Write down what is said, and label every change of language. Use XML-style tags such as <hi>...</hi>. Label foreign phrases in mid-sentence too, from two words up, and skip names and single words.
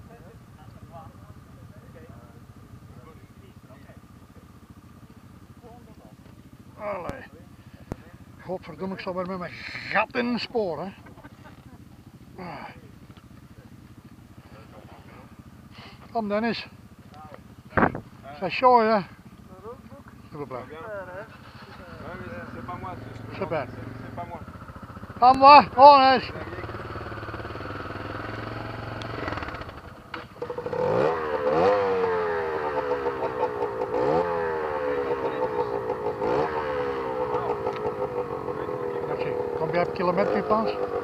<nl>Allee. Godverdomme, ik sta weer met mijn gat in een spoor, hè. Kom Dennis.</nl> <fr>C'est chaud, hein. S'il vous plaît. C'est pas moi. Super. C'est pas moi. Pas moi, on est. Combien de kilomètres tu penses?</fr>